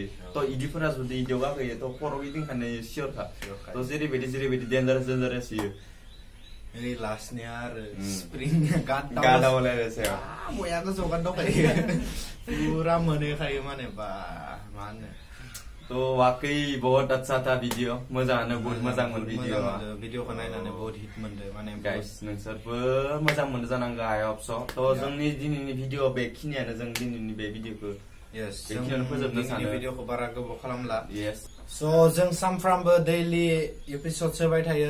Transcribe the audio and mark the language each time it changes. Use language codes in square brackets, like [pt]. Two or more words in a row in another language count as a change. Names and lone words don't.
[brx] थ' इदिफोरा जुदि इदियाव गाखोयो थ' खर' गिदिंखानाय सियरखा। थ' जेरैबायदि डेन्जारास इयो। ओइ लास्टनिया आरो स्प्रिंनिया गादावलायनोसै बया गोजौगान दंखायो, पुरा मोनहैखायो माने बा मा होनो। [hi] तो वाकई बहुत अच्छा था वीडियो, [brx] मोजाङानो बहुत मोजां मोन भिडिअखौ नायनानै बहुत हिट मोनदो माने। गाइस नोंसोरबो मोजां मोनदो जानांगौ [en] I hope so'. [brx] थ' जोंनि दिनैनि भिडिअ बेखिनियानो, जों दिनैनि बे भिडिअखौ बेखिनियानो फोजोबनो सानो। भिडिअखौ बारा गोबाव खालामला। यस। स' जों सानफ्रामबो [en] daily episode [brx] होबाय थायो।